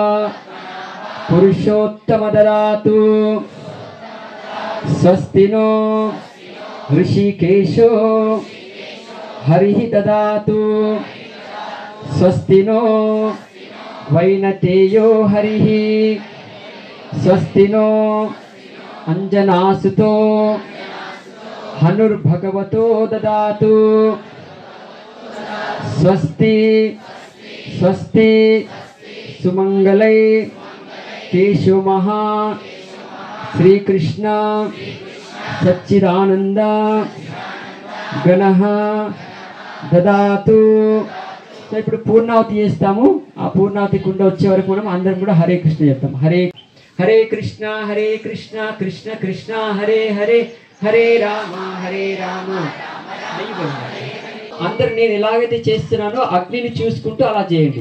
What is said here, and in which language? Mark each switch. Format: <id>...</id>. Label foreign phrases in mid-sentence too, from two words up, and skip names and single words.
<sa>पुरुषोत्तमददातु स्वस्तिनो ऋषिकेशो हरि ददातु स्वस्तिनो वैनतेयो हरि स्वस्तिनो अञ्जनासुतो हनुर्भगवतो ददातु स्वस्ति स्वस्ति सुमंगलै केशव महा श्री कृष्ण सच्चिदानंद गणः ददातु।</sa> <te>సో ఇప్పుడు పూర్ణావతి చేస్తాము। ఆ పూర్ణావతి కుండ వచ్చే వరకు మనం అందరం కూడా హరే కృష్ణ చెప్తాం। హరే హరే కృష్ణ కృష్ణ కృష్ణ హరే హరే హరే రామ అందరు నేను ఎలాగైతే చేస్తున్నానో అగ్నిని చూసుకుంటూ అలా చేయండి।</te>